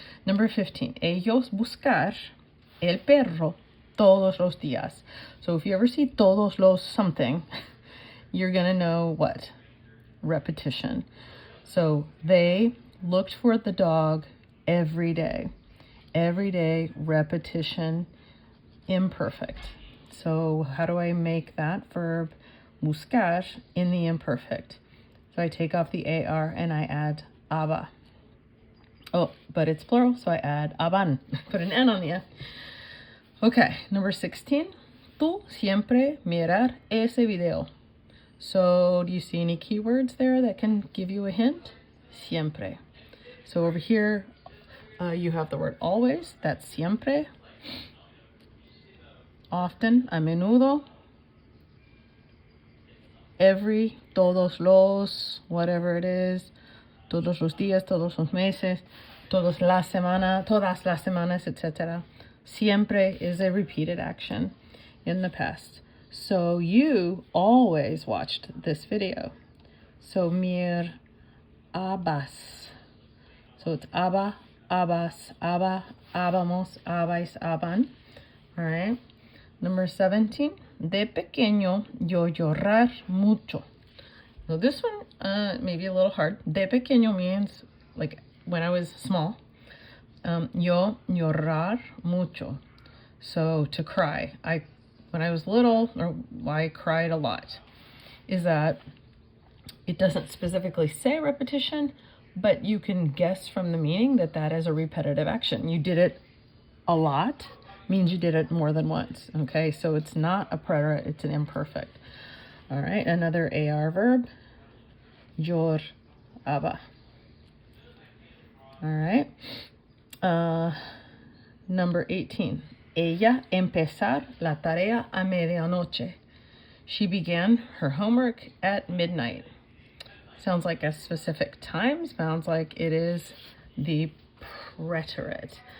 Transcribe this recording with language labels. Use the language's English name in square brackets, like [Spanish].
[English] Number 15, [Spanish] ellos buscar el perro todos los días. [English] So if you ever see [Spanish] todos los [English] something, you're going to know what? Repetition. So they looked for the dog every day. Every day, repetition, imperfect. So how do I make that verb buscar in the imperfect? So I take off the AR and I add aba. Oh, but it's plural, so I add aban. Put an N on the end. Okay, number 16. [Spanish] Tú siempre mirar ese video. [English] So do you see any keywords there that can give you a hint? Siempre. So over here, you have the word always. That's siempre. Often, [Spanish] a menudo. [English] Every, [Spanish] todos los, [English] whatever it is. [Spanish] Todos los días, todos los meses. Todas las semanas, etc. [English] Siempre is a repeated action in the past. So you always watched this video. So mir abas. So it's aba, abas, aba, abamos, abais, aban. All right. Number 17. [Spanish] De pequeño yo llorar mucho. [English] Now this one may be a little hard. [Spanish] De pequeño [English] means like when I was small. [Spanish] Yo llorar mucho. [English] So to cry. When I was little, or I cried a lot. Is that it doesn't specifically say repetition, but you can guess from the meaning that that is a repetitive action. You did it a lot means you did it more than once. Okay, so it's not a preterite, it's an imperfect. All right, another AR verb, lloraba. All right. Number 18. [Spanish] Ella empezar la tarea a medianoche. [English] She began her homework at midnight. Sounds like a specific time. Sounds like it is the preterite.